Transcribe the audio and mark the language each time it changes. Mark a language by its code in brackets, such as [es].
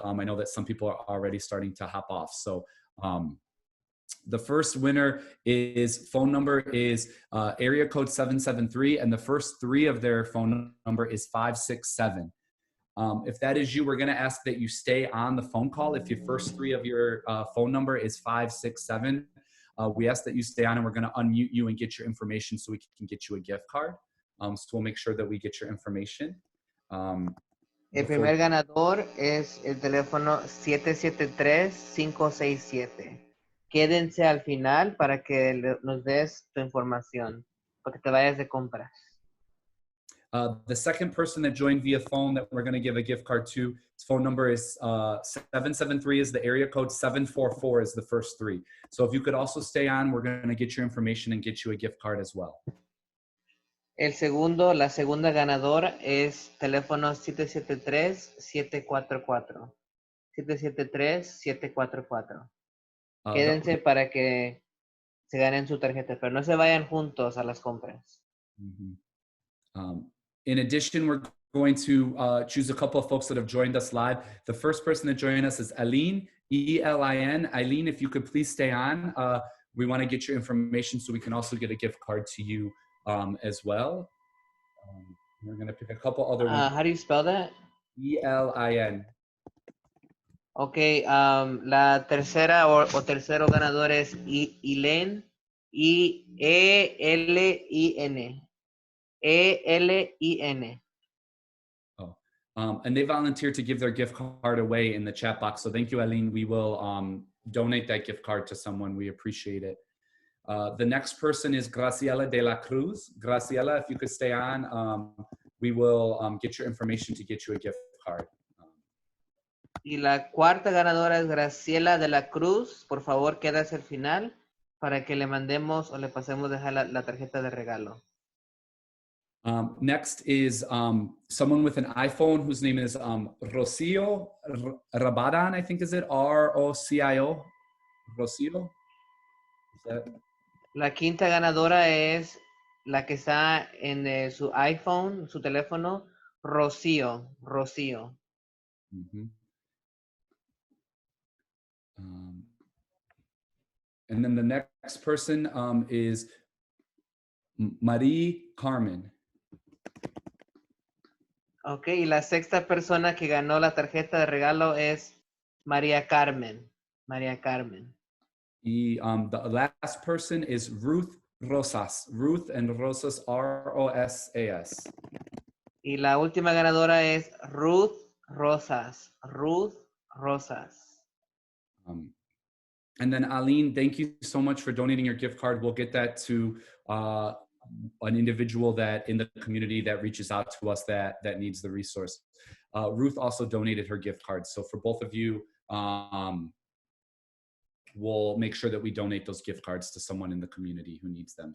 [en] I know that some people are already starting to hop off. So the first winner is phone number is area code 773, and the first three of their phone number is 567. If that is you, we're going to ask that you stay on the phone call. If your first three of your phone number is 567, we ask that you stay on, and we're going to unmute you and get your information so we can get you a gift card. So we'll make sure that we get your information. [es] El primer ganador es el teléfono 773-567. Quédense al final para que nos des tu información, para que te vayas de compras. [en] The second person that joined via phone that we're going to give a gift card to, his phone number is 773 is the area code, 744 is the first three. So if you could also stay on, we're going to get your information and get you a gift card as well. [es] La segunda ganadora es teléfono 773-744. 773-744. Quédense para que se ganen su tarjeta, pero no se vayan juntos a las compras. [en] In addition, we're going to choose a couple of folks that have joined us live. The first person to join us is Eileen, E-L-I-N. Eileen, if you could please stay on. We want to get your information so we can also get a gift card to you as well. We're going to pick a couple other ones. How do you spell that? E-L-I-N. [es] Okay, la tercera o tercero ganador es Eileen, E-L-I-N. E-L-I-N. [en] Oh, and they volunteered to give their gift card away in the chat box. So thank you, Eileen. We will donate that gift card to someone. We appreciate it. The next person is Graciela de la Cruz. Graciela, if you could stay on, we will get your information to get you a gift card. [es] Y la cuarta ganadora es Graciela de la Cruz. Por favor, quédase al final para que le mandemos o le pasemos dejar la tarjeta de regalo. [en] Next is someone with an iPhone whose name is Rocio Rabadan, I think is it? R-O-C-I-O. Rocio? Is that? [es] La quinta ganadora es la que está en su iPhone, su teléfono, Rocío. Mm-hmm. [en] And then the next person is Marie Carmen. [es] Ok, y la sexta persona que ganó la tarjeta de regalo es María Carmen. María Carmen. [en] The last person is Ruth Rosas. Ruth and Rosas, R-O-S-A-S. [es] Y la última ganadora es Ruth Rosas. Ruth Rosas. [en] And then Aline, thank you so much for donating your gift card. We'll get that to an individual that in the community that reaches out to us that needs the resource. Ruth also donated her gift card. So for both of you, we'll make sure that we donate those gift cards to someone in the community who needs them.